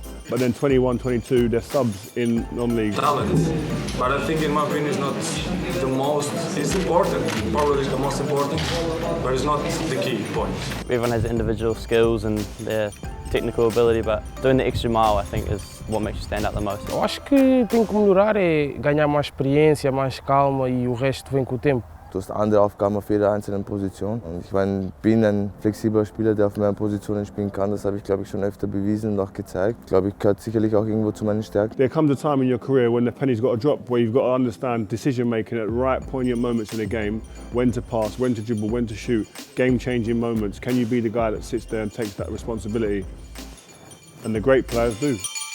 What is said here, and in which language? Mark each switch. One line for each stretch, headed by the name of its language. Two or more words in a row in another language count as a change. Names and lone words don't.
English: But then 21, 22, they're subs in non-league. Talent, but I think in my opinion it's not the most, it's important, probably the most important, but it's not the key point. Everyone has individual skills and their technical ability, but doing the extra mile I think is what makes you stand out the most.
Portuguese: Eu acho que tem que melhorar é ganhar mais experiência, mais calma e o resto vem com o tempo.
German: Du hast andere Aufgaben auf jeder einzelnen Position. Und ich meine, bin ein flexibler Spieler, der auf mehreren Positionen spielen kann. Das habe ich, glaube ich, schon öfter bewiesen und auch gezeigt. Ich glaube, ich gehört sicherlich auch irgendwo zu meinen Stärken.
English: There comes a time in your career when the penny's got to drop, where you've got to understand decision making at right poignant moments in a game, when to pass, when to dribble, when to shoot, game-changing moments. Can you be the guy that sits there and takes that responsibility? And the great players do.